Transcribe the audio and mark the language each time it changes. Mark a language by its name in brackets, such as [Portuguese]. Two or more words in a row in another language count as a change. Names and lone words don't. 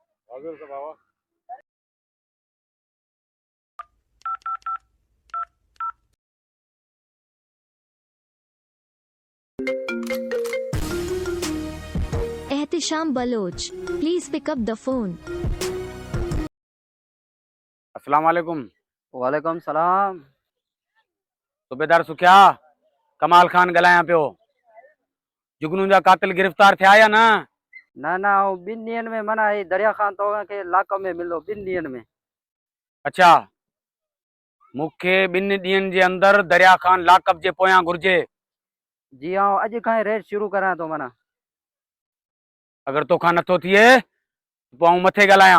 [English] एहतिशाम बलोच please pick up the phone [Arabic] السلام عليكم وعليكم السلام [Sindhi] सूबेदार सुखिया कमाल खान ॻाल्हायां पियो जुगनू जा कातिल गिरफ़्तार थिया या न ना ना 2 ॾींहंनि में माना ही दरिया खान तव्हांखे इलाक़े में मिलो 2 ॾींहंनि में अच्छा मूंखे 2 ॾींहंनि जे अंदरि दरिया खान लाकअप जे पोयां घुर्जे जी हाँ अॼु खां ई रेड शुरू करां थो माना अगरि तोखां नथो थिए पोइ आऊं मथे ॻाल्हायां